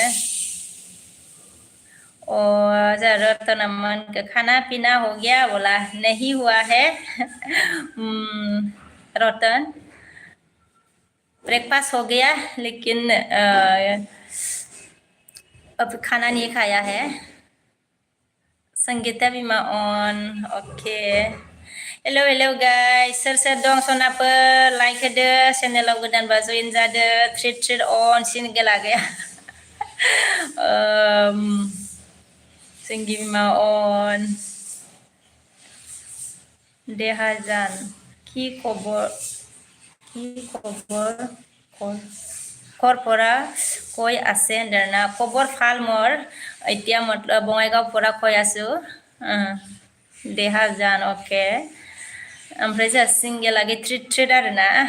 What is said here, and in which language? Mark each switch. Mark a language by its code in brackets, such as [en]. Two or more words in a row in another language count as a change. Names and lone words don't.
[hi] रतन मन का खाना पीना हो गया बोला नहीं हुआ है रतन ब्रेकफास्ट हो गया लेकिन अब खाना नहीं खाया है [brx] संगीता बिमा अन [en] okay hello guys [brx] सोर दं सनाफोर लाइक होदो चेनेलाव गोदानबा जइन जादो ट्रिट अन सिंगेल आगेया संगि बिमा अन देहाजान [as] কি খবৰ পৰা কৈ আছে না খবৰ ভাল মোৰ এতিয়া বঙাইগাঁও পৰা কৈ আছো [brx] देहाजान ओके ओमफ्राय जा सिंगेल आगे ट्रिट आरोना